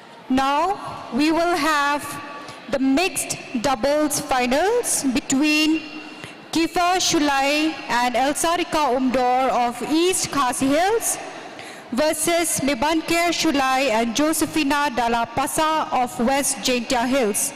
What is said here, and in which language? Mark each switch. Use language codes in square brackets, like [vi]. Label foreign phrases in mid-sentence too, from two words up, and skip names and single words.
[en] Now we will have the mixed doubles finals between Kiefer Shulai and Elsarika Umdor of East Khasi Hills versus Nibankir Shulai and Josefina Dalla Pasa of West Jaintia Hills.